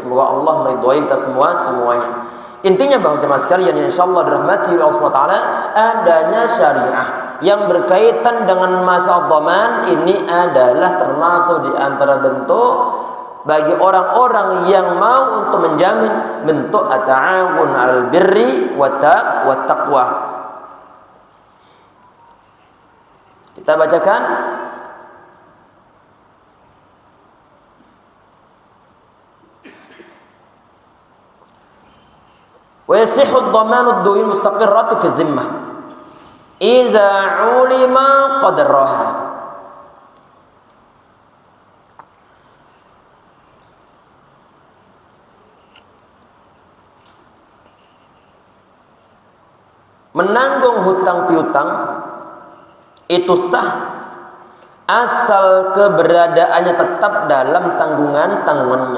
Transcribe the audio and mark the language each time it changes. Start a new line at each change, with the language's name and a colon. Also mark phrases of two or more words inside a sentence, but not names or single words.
Indonesian: Semoga Allah meridhoi kita semuanya. Intinya bahwa jemaah sekalian, insyaallah dirahmati oleh Allah SWT, adanya syariah yang berkaitan dengan masalah dhaman ini adalah termasuk di antara bentuk bagi orang-orang yang mau untuk menjamin bentuk
Arabic: التعاون على البر والتقوى.
Indonesian: Kita bacakan
Arabic: ويصح الضمان الديون مستقرة في ذمة إذا علم قدرها.
Indonesian: Menanggung hutang piutang itu sah asal keberadaannya tetap dalam tanggungannya.